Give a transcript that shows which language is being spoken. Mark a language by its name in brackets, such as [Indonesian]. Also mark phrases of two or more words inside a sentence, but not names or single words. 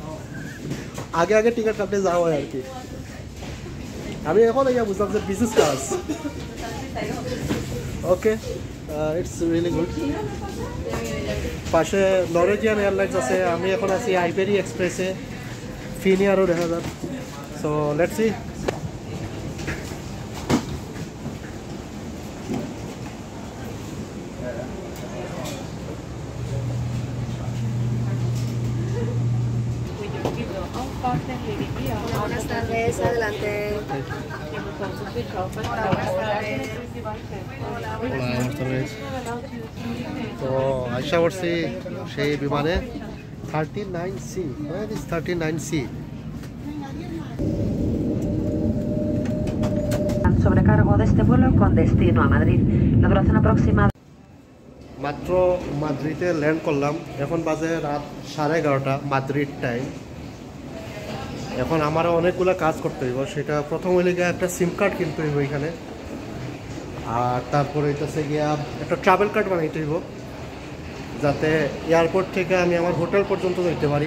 [Bangla] আগে টিকিট কাটতে যাওয়া হয় আর কি। আমি এখন বুঝলাম যে [English] business class. okay, it's really good. [Bangla] পাশে নরওয়েজিয়ান এয়ারলাইন্স আছে, আমি এখন আছি আইবেরি এক্সপ্রেসে, ফিনিয়ারও দেখা যাক। [English] so let's see. [Spanish] Buenas tardes, adelante. [Bangla] তো আশা করছি সেই বিমানে 39C। [English] Where is 39C? [Spanish] cargo de este vuelo con destino a Madrid. La duración aproximada. [Bangla] মাত্র মাদ্রিদে ল্যান্ড করলাম, এখন বাজে রাত 11:30 মাদ্রিদ টাইম। এখন আমারও অনেকগুলো কাজ করতে হইব। সেটা প্রথম হইলে গিয়ে একটা [English] SIM card [Bangla] কিনতে হইব এখানে, আর তারপরে হইতেছে গিয়া একটা [English] travel card [Bangla] বানাইতে হইব, যাতে এয়ারপোর্ট থেকে আমি আমার হোটেল পর্যন্ত যাইতে পারি।